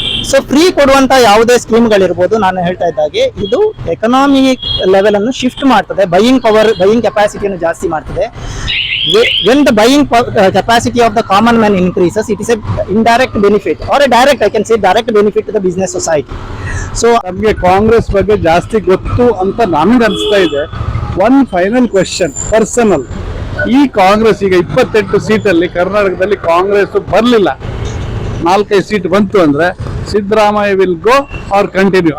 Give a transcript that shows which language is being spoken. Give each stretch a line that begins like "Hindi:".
Kannada: So free ಕೊಡುವಂತ ಯಾವುದೇ ಸ್ಕೀಮ್ಗಳಿರ್ಬೋದು, ನಾನು ಹೇಳ್ತಾ ಇದ್ದಾಗೆ ಇದು ಎಕನಾಮಿಕ್ ಲೆವೆಲ್ ಅನ್ನು ಶಿಫ್ಟ್ ಮಾಡ್ತದೆ, ಬೈಯಿಂಗ್ ಕೆಪಾಸಿಟಿಯನ್ನು ಜಾಸ್ತಿ ಮಾಡ್ತದೆ.
English: When the buying capacity of the common man increases, it is a indirect benefit or a direct, I can say direct benefit to the business society.
Kannada: So ನಮಗೆ ಕಾಂಗ್ರೆಸ್ ಬಗ್ಗೆ ಜಾಸ್ತಿ ಗೊತ್ತು ಅಂತ ನಮ್ಗೆ ಅನಿಸ್ತಾ ಇದೆ.
English: one final question,
Kannada: personal. ಈ ಕಾಂಗ್ರೆಸ್ ಈಗ 28 ಸೀಟಲ್ಲಿ ಕರ್ನಾಟಕದಲ್ಲಿ ಕಾಂಗ್ರೆಸ್ ಬರ್ಲಿಲ್ಲ, 4-5 ಸೀಟ್ ಬಂತು ಅಂದ್ರೆ Siddaramaiah
English: Will go or continue?